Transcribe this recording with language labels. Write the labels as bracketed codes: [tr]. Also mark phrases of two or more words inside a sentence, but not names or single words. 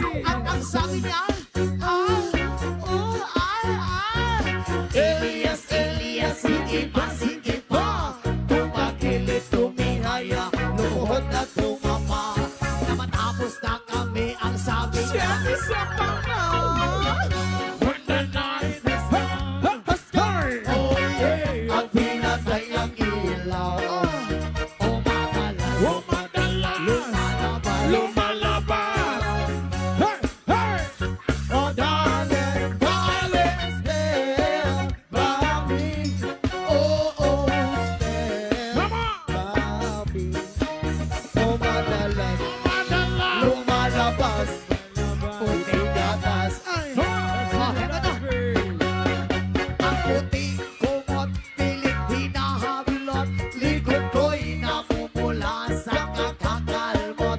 [tl] At ang sabi niya, Elias, Elias, sige pa. Tumakilit, tumihaya, lumuhod at tumama. Na matapos na kami ang sabi niya, isa pa nga. [en] When the night is done, oh yeah. [tl] At pinatay ang ilaw. Lumalabas. Hey, hey. [en] Oh, darling, darling, stand by me. Oh, stand Come on. by me. [tl] Oh, madalas Madala. lumalabas. Puting gatas. Ang puti kumot, pilit hinahabilot. Likod ko'y namumula sa kakakalmot.